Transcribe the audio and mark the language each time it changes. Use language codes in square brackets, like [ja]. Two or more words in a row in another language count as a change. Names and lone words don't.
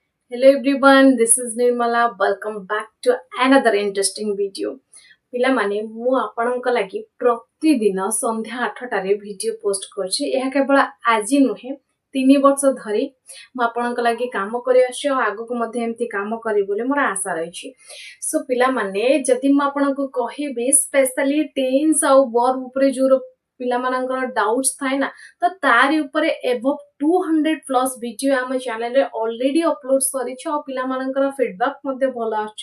[en] Hello everyone, this is Nirmala. Welcome back to another interesting video. [or] ପିଲାମାନେ ମୁଁ ଆପଣଙ୍କ ଲାଗି ପ୍ରତିଦିନ ସନ୍ଧ୍ୟା 8ଟାରେ ଭିଡିଓ ପୋଷ୍ଟ କରୁଛି। ଏହା କେବଳ ଆଜି ନୁହେଁ, 3 ବର୍ଷ ଧରି ମୁଁ ଆପଣଙ୍କ ଲାଗି କାମ କରି ଆସୁଛି ଆଉ ଆଗକୁ ମଧ୍ୟ ଏମିତି କାମ କରିବି ବୋଲି ମୋର ଆଶା ରହିଛି। ସୋ ପିଲାମାନେ ଯଦି ମୁଁ ଆପଣଙ୍କୁ କହିବି [en] specially tense [or] ଆଉ ବର୍ବ ଉପରେ ଯୋଉ ପିଲାମାନଙ୍କର ଡାଉଟ୍ସ ଥାଏ ନା, ତ ତାରି ଉପରେ ଏଭବ 200 [en] plus video [or] ଆମ ଚ୍ୟାନେଲରେ [en] already upload [or] ସରିଛି ଆଉ ପିଲାମାନଙ୍କର ଫିଡବ୍ୟାକ୍ ମଧ୍ୟ ଭଲ ଆସୁଛି।